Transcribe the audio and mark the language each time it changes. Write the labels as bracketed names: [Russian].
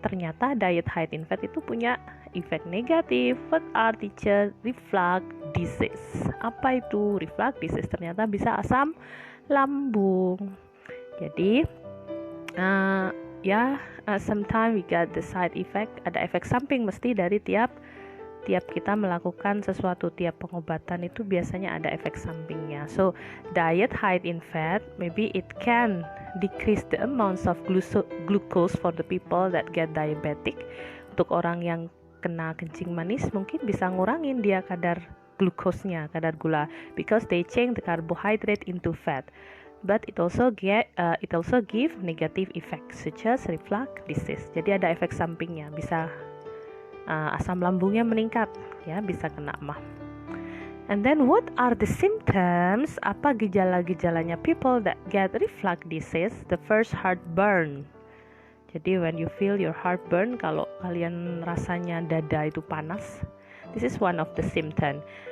[Indonesian] Ternyata diet high in fat itu punya efek negatif. [English] What are, teacher? Reflux disease. [Indonesian] Apa itu reflux disease? Ternyata bisa asam lambung. Jadi [English] sometimes we got the side effect. [Indonesian] Ada efek samping mesti dari tiap kita melakukan sesuatu, tiap pengobatan itu biasanya ada efek sampingnya. [English] So diet high in fat, maybe it can decrease the amounts of glucose for the people that get diabetic. [Indonesian] Untuk orang yang kena kencing manis mungkin bisa ngurangin dia kadar glukosnya, kadar gula, [English] because they change the carbohydrate into fat. but it also give negative effects such as reflux disease. [Indonesian] Jadi ada efek sampingnya, bisa asam lambungnya meningkat, ya, bisa kena MAH. [English] And then what are the symptoms? [Indonesian] Apa gejala-gejalanya [English] people that get reflux disease? The first, heartburn. Jadi when you feel your heartburn, [Indonesian] kalau kalian rasanya dada itu panas, [English] this is one of the symptom.